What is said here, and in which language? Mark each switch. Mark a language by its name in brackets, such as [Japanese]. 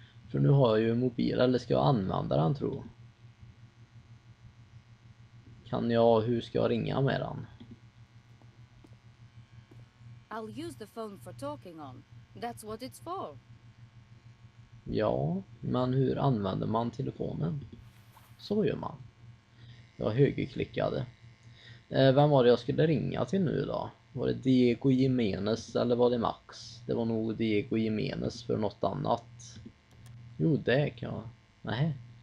[Swedish] För nu har jag ju mobil, eller ska jag använda den, tror jag. Hur ska jag ringa med den? [English] I'll use the phone for talking on. That's what it's for. [Swedish] Ja, men hur använder man telefonen? Så gör man. Jag högerklickade. Vem var det jag skulle ringa till nu då? Var det Diego Jimenez eller var det Max? Det var nog Diego Jimenez för något annat. Jo, det kan jag. Nej.